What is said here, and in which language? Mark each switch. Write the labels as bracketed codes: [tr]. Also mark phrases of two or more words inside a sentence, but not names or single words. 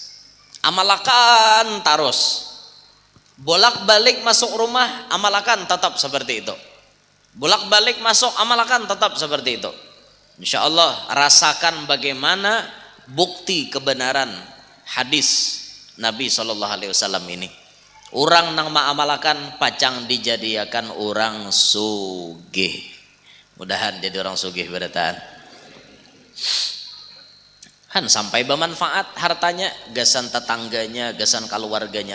[id] Amalkan terus. Bolak-balik masuk rumah, amalkan tetap seperti itu. Bolak-balik masuk, amalkan tetap seperti itu. Insya Allah rasakan bagaimana bukti kebenaran hadis Nabi SAW ini. [bjn] Orang nang ma'amalakan pacang dijadikan orang sugih. Mudahan jadi orang sugih beratan. Han sampai bermanfaat hartanya, gasan tetangganya, gasan keluarganya.